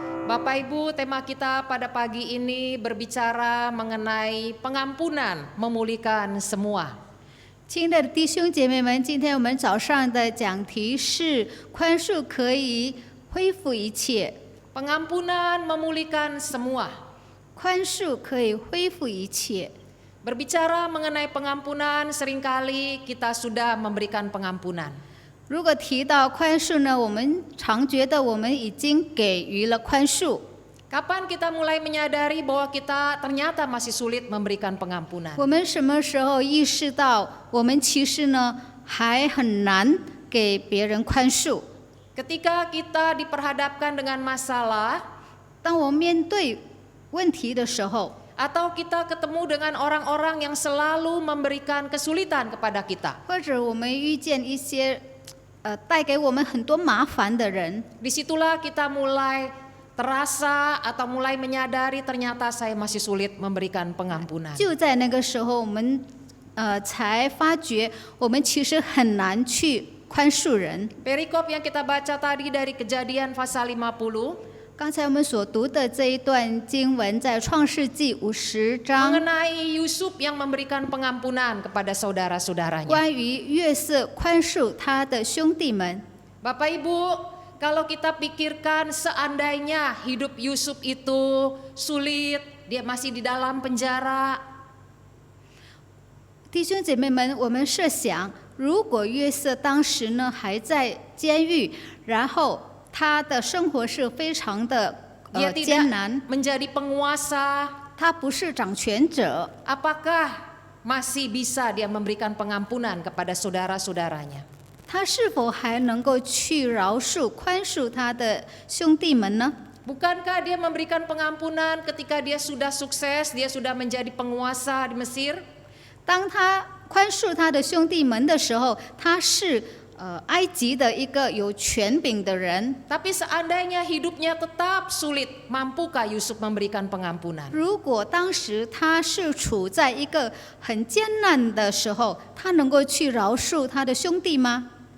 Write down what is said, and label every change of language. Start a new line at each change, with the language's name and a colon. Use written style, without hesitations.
Indonesian: Bapak Ibu, tema kita pada pagi ini berbicara mengenai pengampunan, memulihkan semua.
Chinese: 亲爱的弟兄姐妹们，今天我们早上的讲题是宽恕可以恢复一切，
Indonesian: Pengampunan memulihkan semua.
Chinese: 宽恕可以恢复一切。
Indonesian: Berbicara mengenai pengampunan, seringkali kita sudah memberikan pengampunan.
Chinese: 如果提到宽恕呢，我们常觉得我们已经给予了宽恕。
Indonesian: Kapan kita mulai menyadari bahwa kita ternyata masih sulit memberikan pengampunan?
Chinese: 我们什么时候意识到我们其实呢还很难给别人宽恕？
Indonesian: Ketika kita diperhadapkan dengan masalah,
Chinese: 当我们面对问题的时候，
Indonesian: atau kita ketemu dengan orang-orang yang selalu memberikan kesulitan kepada kita.
Chinese: 或者我们遇见一些带给我们很多麻烦的人，
Indonesian: Disitulah kita mulai terasa atau mulai menyadari ternyata saya masih sulit memberikan pengampunan.
Chinese: 就在那个时候，我们才发觉我们其实很难去宽恕人。
Indonesian: Perikop yang kita baca tadi dari Kejadian pasal 50
Chinese: 刚才我们所读的这一段经文在创世纪50章，
Indonesian: mengenai Yusuf yang memberikan pengampunan kepada saudara-saudaranya.
Chinese: 关于约瑟宽恕他的兄弟们。
Indonesian: Bapak Ibu, kalau kita pikirkan seandainya hidup Yusuf itu sulit, dia masih di dalam penjara,
Chinese: 弟兄姐妹们，我们设想，如果约瑟当时呢还在监狱，然后他的生活是非常的
Indonesian: dia
Chinese: 艰
Indonesian: tidak
Chinese: 难，
Indonesian: menjadi penguasa,
Chinese: 他不是掌权者，
Indonesian: apakah masih bisa dia memberikan pengampunan kepada saudara-saudaranya?
Chinese: 他是否还能够去饶恕、宽恕他的兄弟们呢？
Indonesian: Bukankah dia memberikan pengampunan ketika dia sudah sukses, dia sudah menjadi penguasa di Mesir?
Chinese: 当他宽恕他的兄弟们的时候，他是埃及的一个有权柄的人，
Indonesian: Tapi seandainya hidupnya tetap sulit, mampukah Yusuf memberikan pengampunan?
Chinese: 如果当时他是处在一个很艰难的时候，他能够去饶恕他的兄弟吗？